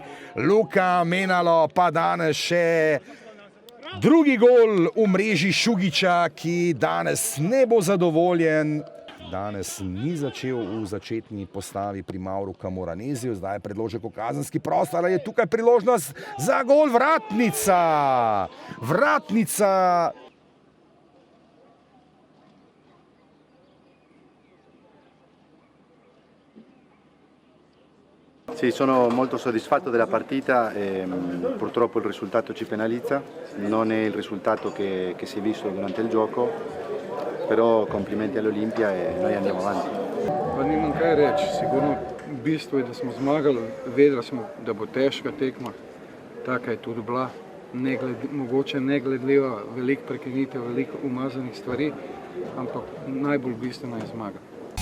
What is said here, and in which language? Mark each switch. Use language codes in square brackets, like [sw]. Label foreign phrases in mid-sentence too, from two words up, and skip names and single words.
[sl] Luka Menalo pa danes še drugi gol v mreži Šugića, ki danes ne bo zadovoljen. Danes ni začel v začetni postavi pri Mauru Camoranesiu. Zdaj je predložek v kazenski prostor, ali je tukaj priložnost za gol? Vratnica! Vratnica! [it] Sì, sono molto soddisfatto della partita e purtroppo il risultato ci penalizza, non è il risultato che si è visto durante il gioco, però complimenti all'Olimpia e noi andiamo avanti. [sl] Pa nimam kaj reči, sigurno bistvo je, da smo zmagali, vedeli smo, da bo težka tekma, taka je tudi bila, mogoče negledljiva, veliko prekinitev, veliko umazanih stvari, ampak najbolj bistvena je zmaga.